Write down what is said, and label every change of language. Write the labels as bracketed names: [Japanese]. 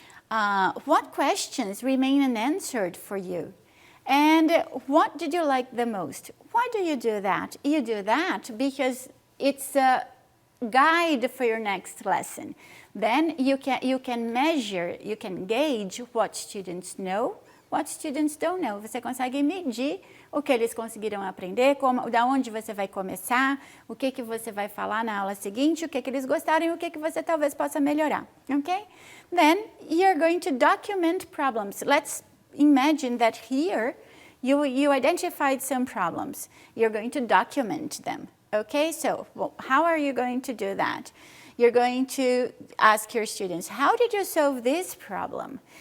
[English] What questions remain unanswered for you? And what did you like the most? Why do you do that? You do that because it's a guide for your next lesson. Then you can measure, you can gauge what students know, what students don't know. [Portuguese] Você consegue medir o que eles conseguiram aprender, da onde você vai começar, o que você vai falar na aula seguinte, o que eles gostaram e o que você talvez possa melhorar, okay? [English] Then you're going to document problems. Let's imagine that here you identified some problems. You're going to document them, okay? So how are you going to do that? You're going to ask your students, how did you solve this problem?